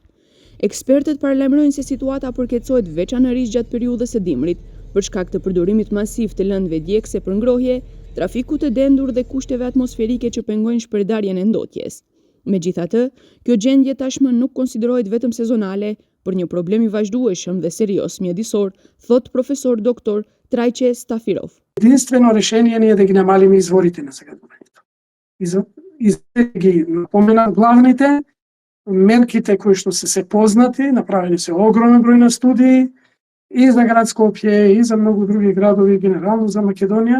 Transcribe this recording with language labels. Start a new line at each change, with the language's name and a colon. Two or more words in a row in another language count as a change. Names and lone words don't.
Albanian: Ekspertët paralajmërojnë se situata përkeçohet veçanërisht gjatë periudhës së dimrit, për shkak të përdorimit masiv të lëndëve djegëse për ngrohje, trafikut të dendur dhe kushteve atmosferike që pengojnë shpërndarjen e ndotjes. Megjithatë, kjo gjendje tashmë nuk konsiderohet vetëm sezonale, por një problem i vazhdueshëm dhe serioz mjedisor, thot profesor doktor Trajče Stafirov.
Macedonian: Единствено решение ни е да ги намалиме изворите на загадувањето. Ги напоменам главните мерките кои што се познати, направени се огромен број на студии и за град Скопје и за многу други градови, генерално за Македонија.